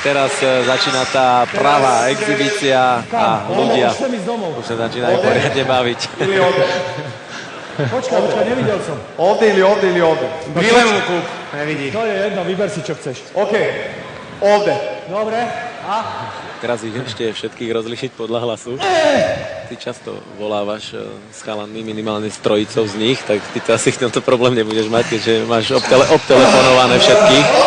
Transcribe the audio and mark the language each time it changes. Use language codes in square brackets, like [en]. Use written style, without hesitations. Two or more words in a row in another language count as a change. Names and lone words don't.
[sk] Teraz začína tá pravá exhibícia a ľudia už sa začínajú poriadne baviť. Počkaj, nevidel som. [sr] Ovde ili ovde? [sk] Bilému kúp. Nevidí. To je jedno, vyber si, čo chceš. [sr] OK, ovde. Dobre, a? [sk] Teraz ich ešte všetkých rozlišiť podľa hlasu. Ty často volávaš s chalanmi, minimálne s trojicou z nich, tak ty to asi v tomto problém nebudeš mať, keďže máš obtelefonované všetkých.